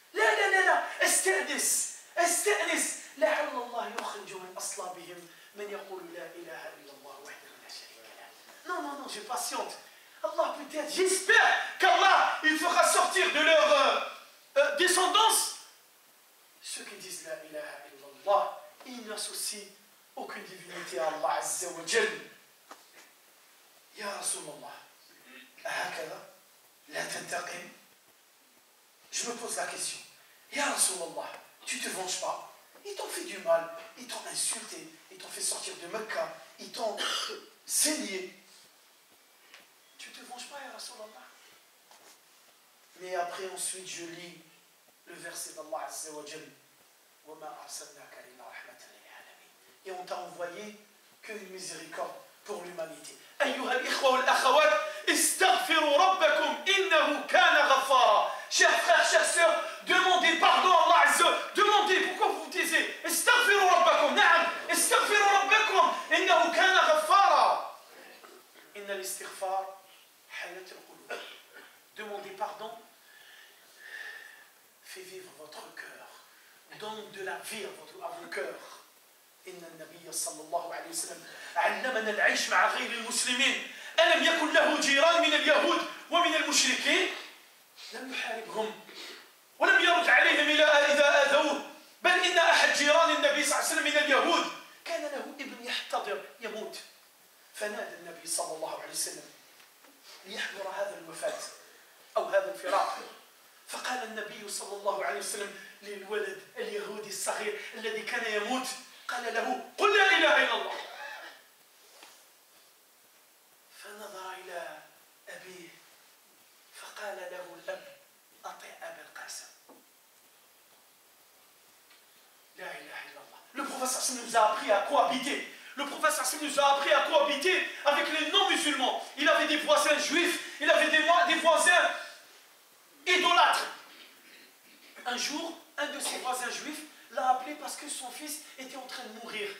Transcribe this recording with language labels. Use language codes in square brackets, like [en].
[ar] لا استأنس لعل الله يخرج من أصلابهم من يقول لا إله إلا الله وحده لا شريك له. [fr] Non, je patiente. Allah peut-être, j'espère qu'Allah il fera sortir de leur descendance ceux qui disent la ilaha illallah. Ils n'associent aucune divinité à Allah Azza wa Jal. [ar] Ya Rasulallah, هكذا لا تنتقم. [fr] Je me pose la question. Ya Rasulallah, tu te venges pas? Ils t'ont fait du mal, ils t'ont insulté, ils t'ont fait sortir de Mecca, ils t'ont saigné. Tu te venges pas, Ya Rasulallah? Mais après, ensuite, je lis le verset d'Allah Azza wa Jal. [ar] وَمَا أَرْسَلْنَاكَ إِلَّا رَحْمَةً لِلْعَالَمِينَ. [fr] Et on t'a envoyé qu'une miséricorde pour l'humanité. [ar] أيها الإخوة والأخوات استغفروا ربكم إنه كان غفارا. [fr] Chers frères, chères sœurs, demandez pardon à Allah Azza. Demandez, pourquoi vous vous taisez? [ar] استغفروا ربكم. نعم استغفروا ربكم إنه كان غفارا. إن الاستغفار حياة القلوب. [fr] Demandez pardon fait vivre votre cœur. Donne de la vie à vos cœurs. [ar] إن النبي صلى الله عليه وسلم علمنا العيش مع غير المسلمين. ألم يكن له جيران من اليهود ومن المشركين؟ لم يحاربهم ولم يرد عليهم إذا آذوه، بل إن أحد جيران النبي صلى الله عليه وسلم من اليهود كان له ابن يحتضر يموت، فنادى النبي صلى الله عليه وسلم ليحضر هذا الوفاة أو هذا الفراق. فقال النبي صلى الله عليه وسلم للولد اليهودي الصغير الذي كان يموت، قال له: قل لا إله إلا الله. فنظر إلى أبيه فقال له الأب: أطع أبا القاسم. لا إله إلا الله. [fr] Le prophète nous a appris à cohabiter. Le prophète nous a appris à cohabiter avec les non-musulmans. Il avait des voisins juifs, il avait des voisins idolâtres. Un jour, un de ses voisins juifs l'a appelé parce que son fils était en train de mourir.